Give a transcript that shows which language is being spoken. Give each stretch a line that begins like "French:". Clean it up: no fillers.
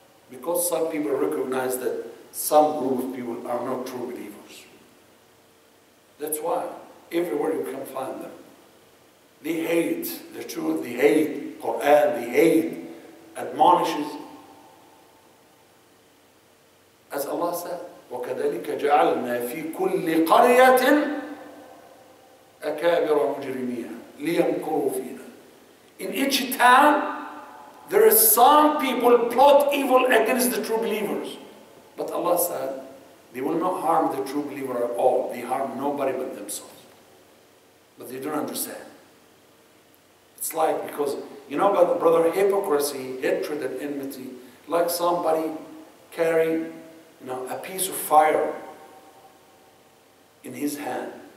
English: Because some people recognize that some group of people are not true believers. That's why everywhere you can find them. They hate the truth, they hate Quran, they hate admonishes. As Allah said,
Arabic: وَكَذَلِكَ جَعَلْنَا فِي كُلِّ قَرْيَةٍ أَكَابِرَ مُجْرِمِيهَا لِيَمْكُرُوا فِينَا.
English: In each town, there is some people plot evil against the true believers. But Allah said, they will not harm the true believer at all. They harm nobody but themselves. But they don't understand. It's like, because, you know about brother, hypocrisy, hatred and enmity, like somebody carrying a piece of fire in his hand.